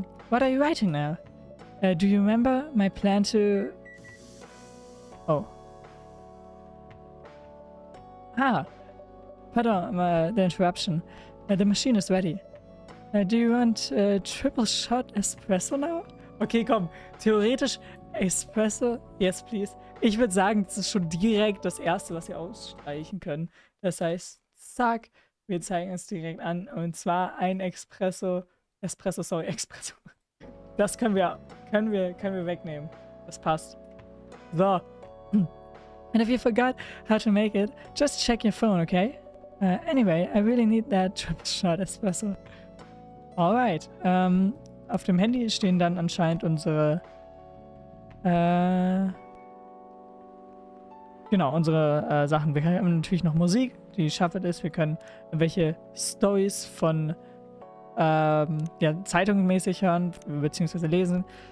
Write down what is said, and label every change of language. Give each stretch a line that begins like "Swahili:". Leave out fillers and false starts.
English: What are you writing now? Do you remember my plan to... Oh. Pardon, the interruption. The machine is ready. Do you want triple shot espresso now?
German: Okay, komm. Theoretisch Espresso,
English: yes please.
German: Ich würde sagen, das ist schon direkt das erste, was wir ausstreichen können. Das heißt, zack, wir zeigen es direkt an. Und zwar ein Espresso. Das können wir wegnehmen. Das passt. So.
English: And if you forgot how to make it, just check your phone, okay? Anyway, I really need that triple shot espresso. Alright.
German: Auf dem Handy stehen dann anscheinend unsere Sachen. Wir haben natürlich noch Musik, die Shuffle ist. Wir können welche Stories von Zeitungen mäßig hören, beziehungsweise lesen.